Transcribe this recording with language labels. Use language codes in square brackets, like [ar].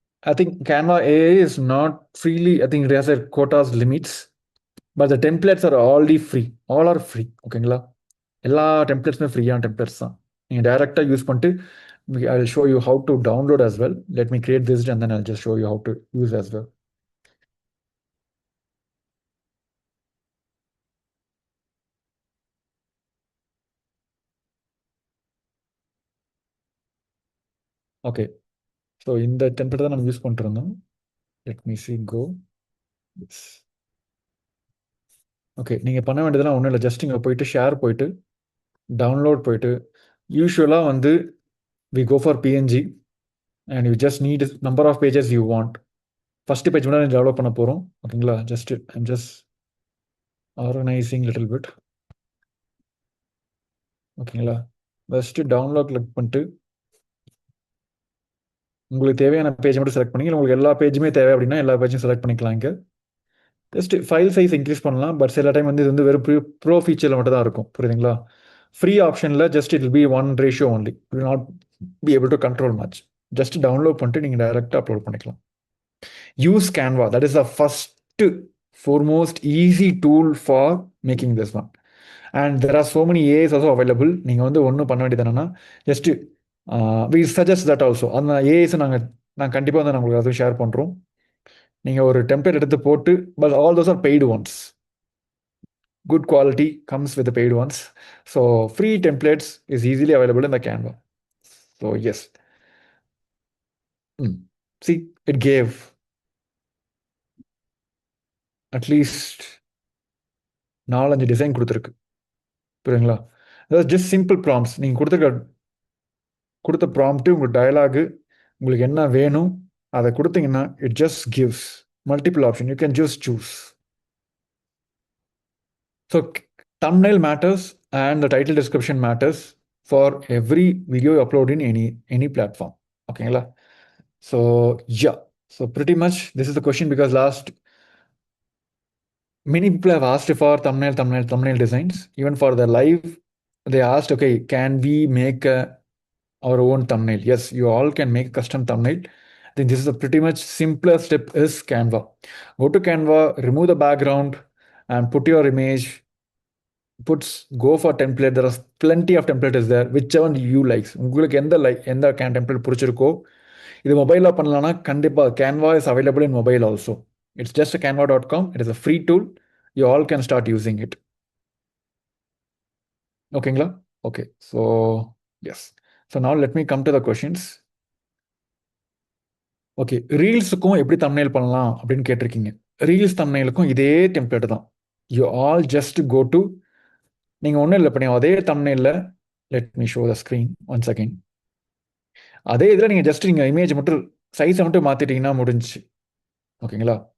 [en] I think Canva AI is not freely, I think it has a quotas limits, but the templates are already free. All are free. [ta] ஓகேங்களா, எல்லா டெம்ப்ளேட்ஸுமே ஃப்ரீயான templates தான். நீங்கள் டைரெக்டாக use பண்ணிட்டு [en] I will show you how to download as well. Let me create this and then I'll just show you how to use as well. Okay. [ta] So இந்த template தான் நம்ம use பண்ணிட்டு இருந்தோம். [en] Let me see, go. [ta] Yes. Okay. நீங்கள் பண்ண வேண்டியதெல்லாம் ஒன்றும் இல்லை. ஜஸ்ட் இங்கே போயிட்டு ஷேர் போயிட்டு டவுன்லோட் போயிட்டு யூஸ்வலாக வந்து [en] we go for PNG and you just need number of pages you want. [ta] First page மட்டும் டெவலப் பண்ண போகிறோம். [en] ஓகேங்களா, I'm just organizing little bit. [ta] ஓகேங்களா, ஃபஸ்ட்டு டவுன்லோட் கிளிக் பண்ணிட்டு உங்களுக்கு தேவையான பேஜ் மட்டும் செலக்ட் பண்ணி, உங்களுக்கு எல்லா பேஜுமே தேவை அப்படின்னா எல்லா பேஜும் செலக்ட் பண்ணிக்கலாம். இங்கே ஜஸ்ட் ஃபைல் சைஸ் இன்க்ரீஸ் பண்ணலாம். பட் சில டைம் வந்து இது வந்து வெறும் ப்ரோ ஃபீச்சரில் மட்டும் தான் இருக்கும். புரியுதுங்களா? [en] Free ஆப்ஷனில் just it will be 1:1 only. Will not be able to control much. [ta] Just download பண்ணிட்டு நீங்கள் டைரெக்டாக அப்லோட் பண்ணிக்கலாம். [en] Use Canva. That is the first foremost easy tool for making this one. And there are so many AIs also available. [ta] நீங்கள் வந்து ஒன்றும் பண்ண வேண்டியது என்னன்னா just [en] We suggest that also. [ta] அந்த ஏஐஸை நாங்கள் கண்டிப்பாக வந்து நாங்கள் அதுவும் ஷேர் பண்ணுறோம். நீங்கள் ஒரு டெம்ப்ளேட் எடுத்து போட்டு, [en] But all those are paid ones. Good quality comes with the paid ones. So free templates is easily available in the Canva. So yes. See, it gave at least 4-5 design கொடுத்துருக்கு. [ta] புரியுங்களா? அதாவது just simple prompts. நீங்கள் கொடுத்த prompt உங்கள் dialogue உங்களுக்கு என்ன வேணும் அதை கொடுத்தீங்கன்னா [en] It just gives multiple option. You can just choose. So thumbnail matters and the title description matters. for every video you upload in any platform. ஓகேங்களா? So yeah, so pretty much this is the question, because last many people have asked for thumbnail designs. Even for the live, they asked, okay, can we make our own thumbnail? Yes, you all can make custom thumbnail. I think this is a pretty much simpler step is Canva. Go to Canva, remove the background, and put your image. Go for template. There are plenty of template is there. Whichever you likes. [ta] உங்களுக்கு எந்த template பிடிச்சிருக்கோ, இது மொபைல்ல பண்ணலாம்னா கண்டிப்பா [en] Canva is available in mobile also. It's just a canva.com. It is a free tool. You all can start using it. ஓகேங்களா? Okay. So yes. So now let me come to the questions. [ta] Okay, ரீல்ஸுக்கும் எப்படி thumbnail பண்ணலாம் அப்படின்னு கேட்டிருக்கீங்க. Reels தம்ப்நெயிலுக்கும் இதே template தான். [en] you all just go to, [ta] நீங்கள் ஒன்றும் இல்லை பண்ணி அதே தம்ப்நெயிலில், [en] Let me show the screen one second. [ta] அதே இதில் நீங்கள் ஜஸ்ட் நீங்கள் இமேஜ் மட்டும் சைஸை மட்டும் மாற்றிட்டீங்கன்னா முடிஞ்சிச்சு. ஓகேங்களா?